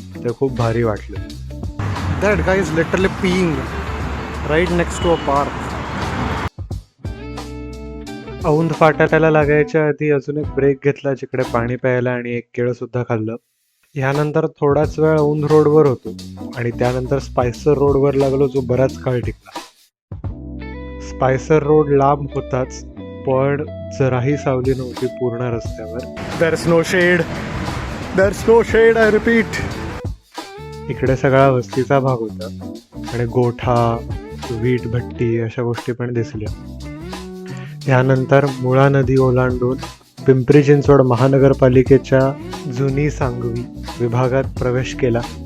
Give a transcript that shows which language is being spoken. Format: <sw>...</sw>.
<mr>ते खूप भारी वाटलं.</mr> <en>That guy is literally peeing right next to a park.</en> <mr>Aundh फाटा लागायच्या आधी अजून एक ब्रेक घेतला जिकडे पाणी प्यायला आणि एक केळं सुद्धा खाल्लं. ह्यानंतर थोडाच वेळ औंध रोडवर होतो आणि त्यानंतर स्पायसर रोडवर लागलो, जो बराच काळ टिकला. स्पायसर रोड लांब होताच, पण जराही सावली नव्हती पूर्ण रस्त्यावर.</mr> <en>There's no shade. There's no shade, I repeat.</en> <mr>इकडे सगळा वस्तीचा भाग होता आणि गोठा, वीट भट्टी अशा गोष्टी पण दिसल्या. यानंतर मुळा नदी ओलांडून पिंपरी चिंचवड महानगरपालिकेच्या जुनी सांगवी विभागात प्रवेश केला.</mr>